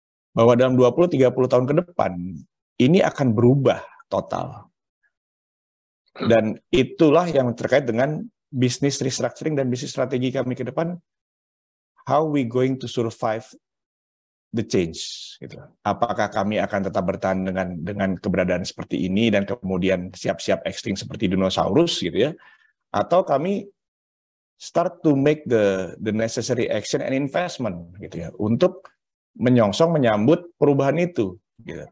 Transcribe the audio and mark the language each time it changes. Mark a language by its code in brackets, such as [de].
[id] Bahwa dalam 20-30 tahun ke depan ini akan berubah total. Dan itulah yang terkait dengan bisnis restructuring dan bisnis strategi kami ke depan. [en] How we going to survive the change? [id] Gitu. Apakah kami akan tetap bertahan dengan keberadaan seperti ini dan kemudian siap-siap extinct seperti dinosaurus gitu ya? Atau kami [en] start to make the necessary action and investment [id] gitu ya untuk menyambut perubahan itu gitu.